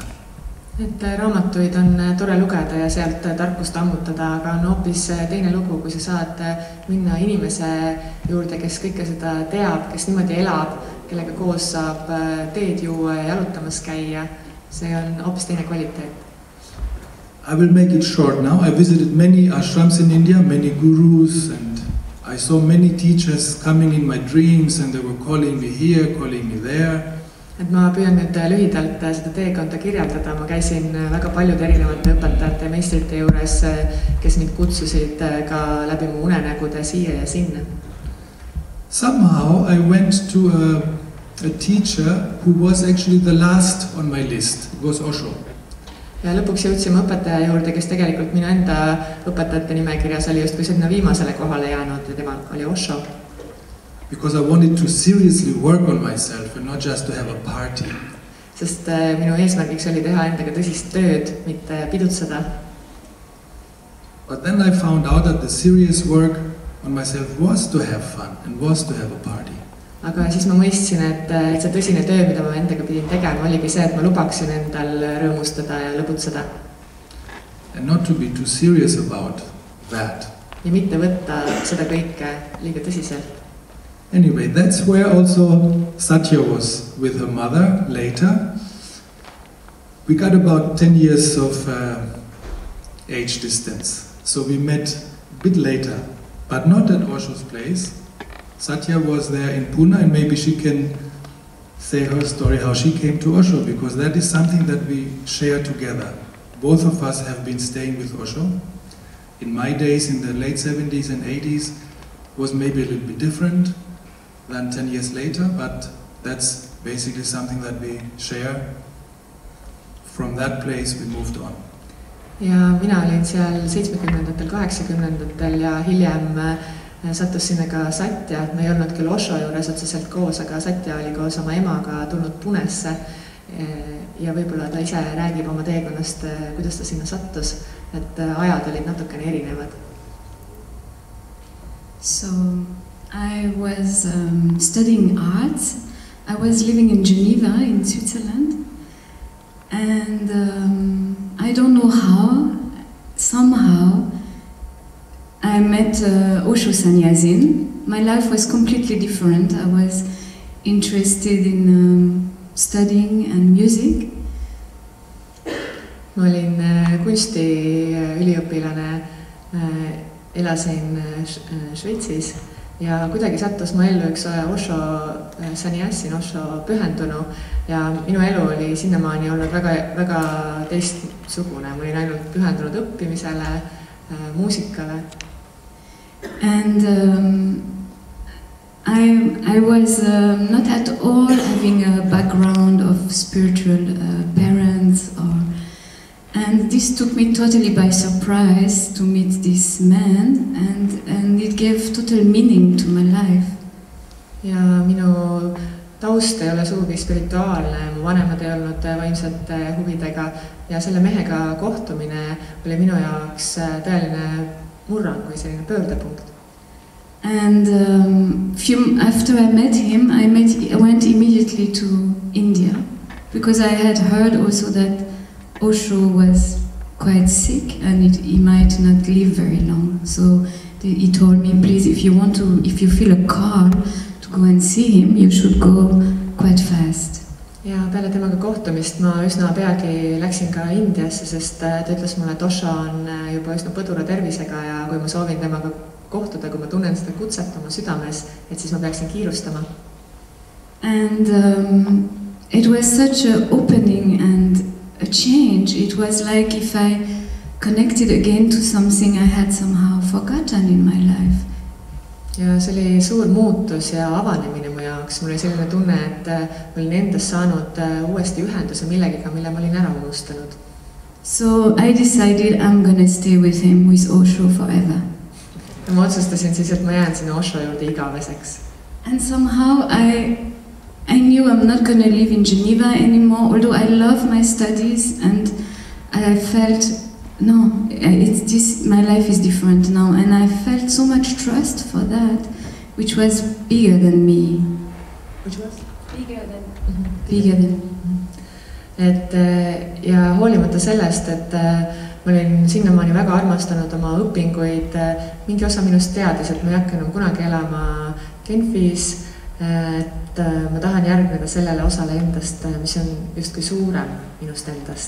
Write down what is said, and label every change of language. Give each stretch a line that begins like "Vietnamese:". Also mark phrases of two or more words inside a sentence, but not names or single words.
Estonian: Et raamatuid on tore lugeda ja sealt tarkust ammutada, aga on hoopis teine lugu, kui sa saad minna inimese juurde, kes kõike seda teab, kes niimoodi elab, kellega koos saab teed juua ja jalutamas käia. See on hoopis teine kvaliteet.
English: I will make it short now. I visited many ashrams in India, many gurus, and I saw many teachers coming in my dreams and they were calling me here, calling me there.
Estonian: Et ma püüan nüüd lühidalt seda teekonda kirjeldada. Ma käisin väga paljude erinevate õpetajate ja meistrite juures, kes mind kutsusid ka läbi mu unenägude siia ja sinna.
English: Somehow I went to a teacher who was actually the last on my list. It was OSHO.
Estonian: Ja lõpuks jõudsime õpetaja juurde, kes tegelikult minu enda õpetajate nimekirjas oli just kui sinna viimasele kohale jäänud ja tema oli OSHO.
English: Because I wanted to seriously work on myself and not just to have a party.
Estonian: Sest minu eesmärgiks oli teha endaga tõsist tööd, mitte pidutseda.
English: But then I found out that the serious work on myself was to have fun and was to have a party.
Estonian: Aga siis ma mõistsin, et see tõsine töö, mida ma endaga pidin tegema, oligi see, et ma lubaksin endal rõõmustada ja lõbutseda.
English: And not to be too serious about that.
Estonian: Ja mitte võtta seda kõike liiga tõsiselt.
English: Anyway, that's where also Satya was with her mother later. We got about 10 years of age distance. So we met a bit later, but not at OSHO's place. Satya was there in Pune and maybe she can say her story, how she came to OSHO, because that is something that we share together. Both of us have been staying with OSHO. In my days, in the late 70s and 80s, was maybe a little bit different than 10 years later, but that's basically something that we share. From that place we moved on.
Estonian: Ja mina olin seal 70-ndatel, 80-ndatel ja hiljem sattus sinna ka Satya. Me ei olnud küll OSHO juures otseselt koos, aga Satya oli koos oma emaga tulnud Punesse ja võib-olla ta ise räägib oma teekonnast, kuidas ta sinna sattus, et ajad olid natukene erinevad.
English: So I was studying arts. I was living in Geneva in Switzerland, and I don't know how, somehow I met OSHO Sannyasin. My life was completely different. I was interested in studying and music.
Estonian: Ma olin kunstiüliõpilane, elasin Šveitsis ja kuidagi sattus mu ellu üks OSHO Sannyasin, OSHO pühendunu ja minu elu oli sinnamaani olnud väga teistsugune. Ma olin ainult pühendunud õppimisele, muusikale.
English: And I was not at all having a background of spiritual parents, and this took me totally by surprise to meet this man, and it gave total meaning to my life.
Estonian: Ja minu taust ei ole suugi spirituaalne, mu vanemad ei olnud vaimsate huvidega ja selle mehega kohtumine oli minu jaoks tõeline murrang või selline pöördepunkt.
English: And after I met him, I went immediately to India, because I had heard also that OSHO was quite sick and he might not live very long. So he told me, please, if you feel a call to go and see him, you should go quite fast.
Estonian: Ja peale temaga kohtumist ma üsna peagi läksin ka Indiasse, sest ta ütles mulle, et OSHO on juba üsna põdura tervisega ja kui ma soovin temaga kohtuda, kui ma tunnen seda kutset oma südames, et siis ma peaksin kiirustama.
English: And it was such an opening and a change. It was like if I connected again to something I had somehow forgotten in my life.
Estonian: Ja see oli suur muutus ja avanemine mu jaoks. jaoks. Mul oli selline tunne, et ma olin endas saanud uuesti ühenduse millegiga, mille ma olin ära unustanud.
English: So I decided I'm gonna stay with him, with OSHO forever.
Estonian: Ja ma otsustasin siis, et ma jään sinna OSHO juurde igaveseks.
English: And somehow I knew I'm not gonna live in Geneva anymore, although I love my studies, and I felt, no, my life is different now, and I felt so much trust for that, which was bigger than me. Which was? Bigger than.
Estonian: Et ja hoolimata sellest, et ma olin sinnamaani väga armastanud oma õpinguid, mingi osa minust teadis, et ma ei hakka enam kunagi elama Genfis, et ma tahan järgneda sellele osale endast, mis on justkui suurem minust endast.